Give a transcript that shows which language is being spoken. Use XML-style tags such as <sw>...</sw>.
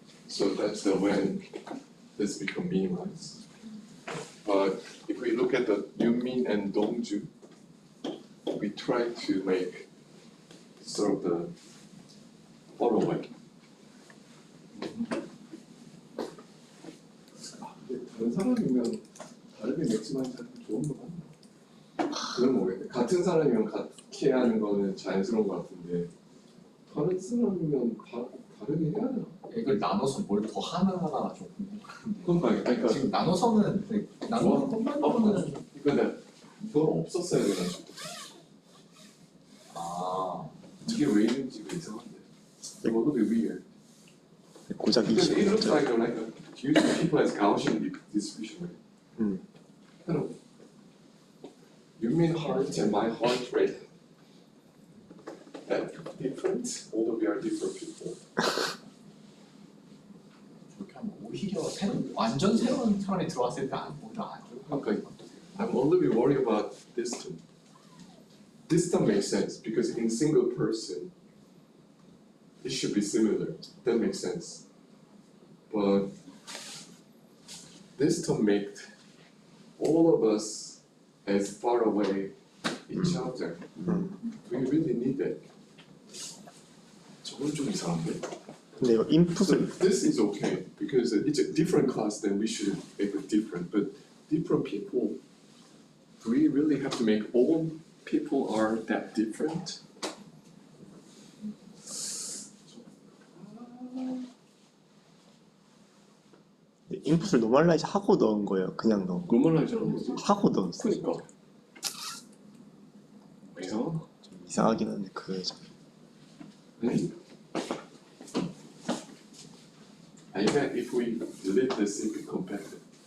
<en>So that's the when this become minimized. But if we look at the Yunmin and Dongju, we try to make sort of the far away.</en> <ko>다른 사람이면 다르게 맥시마이즈 하는 게 좋은 거 같나? 그건 모르겠네. 같은 사람이면 같게 하는 거는 자연스러운 거 같은데 다른 사람이면 다르게 해야 되나? 이걸 나눠서 뭘 더 하나가 좀 궁금한데. 그러니까 지금 나눠서는 나누는 것만으로는 근데 이건 없었어야 돼가지고 이게 왜 있는지가 이상한데.</ko> <en>It will be weird.</en> <ko>고작</ko> <en>Because it looks 20. like using people as Gaussian distribution, right? Kind of. You mean heart and my heart rate? That different? Although we are different people.</en> <ko>그렇게 하면 오히려 완전 새로운 사람이 들어왔을 때 오히려 안 좋을</ko> <en>Okay. I'm a little bit worried about this term. This term makes sense because in single person, it should be similar. That makes sense. But this term makes all of us as far away each other. Do we really need that?</en> <ko>저건 좀 이상한데? 근데 이거</ko> <en>So</en> <ko>인풋을</ko> <en>this is okay because it's a different class, then we should make it different. But different people, do we really have to make all people are that different?</en> <ko>인풋을 노멀라이즈 하고 넣은 거예요. 그냥 넣은 거. 노멀라이즈 하는 거지. 하고 넣었어요. 그러니까. 이상하다. 좀 이상하긴 한데 그게 좀. 아니.</ko> <en>I bet if we delete this, it will compare it.</en>